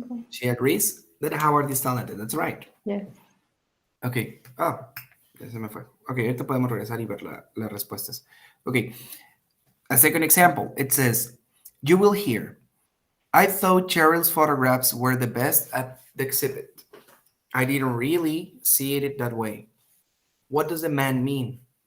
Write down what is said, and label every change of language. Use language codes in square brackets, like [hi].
[en] She agrees that Howard is talented. That's right. Yes. [es] Okay. Ah, ya se me fue. Okay, ahorita podemos regresar y ver las respuestas. [en] Okay. A second example. It says, you will hear, I thought Cheryl's photographs were the best at the exhibit. I didn't really see it that way. What does the man mean?